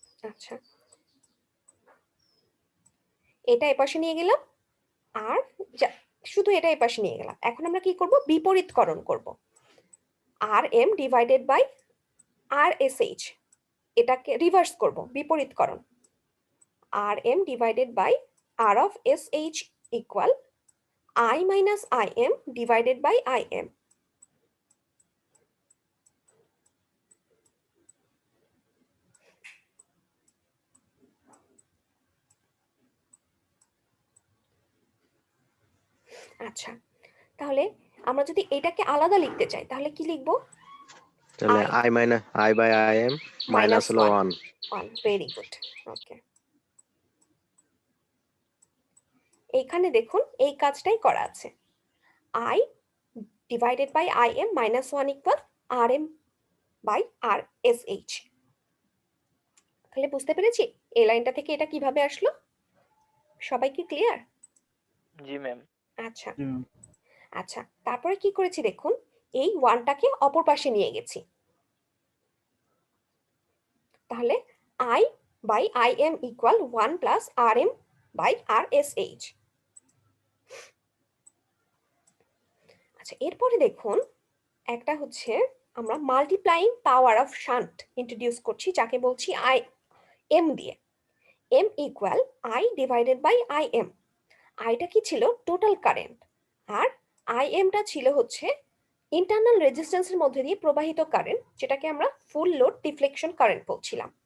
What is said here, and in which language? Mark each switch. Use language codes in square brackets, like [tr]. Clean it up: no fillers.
[bn] আচ্ছা, এটা এপাশে নিয়ে গেলাম, আর শুধু এটা এপাশে নিয়ে গেলাম। এখন আমরা কি করব, বিপরীতকরণ করব। [en] R M divided by R S H, [bn] এটাকে রিভার্স করব, বিপরীতকরণ। [en] Rm divided by R of SH equal I minus Im divided by Im. [bn] আচ্ছা, তাহলে আমরা যদি এটাকে আলাদা লিখতে চাই তাহলে কি লিখবো? তাহলে [en] I I by IM minus [bn] হলো [en] 1 [bn] 1, ভেরি গুড। ওকে, এইখানে দেখুন এই কাজটাই করা আছে। [en] I divided by Im minus 1 equal Rm by RSH। [bn] তাহলে বুঝতে পেরেছি এই লাইনটা থেকে এটা কিভাবে আসলো? সবাই কি ক্লিয়ার? জি ম্যাম। আচ্ছা জি ম্যাম। আচ্ছা, তারপরে কি করেছি দেখুন, এই 1টাকে অপর পাশে নিয়ে গেছি। তাহলে [en] I by Im equal 1 plus Rm by RSH। [bn] আচ্ছা, এরপরে দেখুন একটা হচ্ছে আমরা multiplying power of shunt introduce করছি, যাকে বলছি Im দিয়ে। [en] M equal I divided by Im। [bn] আইটা কি ছিল? টোটাল কারেন্ট, আর Imটা ছিল হচ্ছে ইন্টারনাল রেজিস্ট্যান্সের মধ্যে দিয়ে প্রবাহিত কারেন্ট, যেটাকে আমরা ফুল লোড ডিফ্লেকশন কারেন্ট বলছিলাম।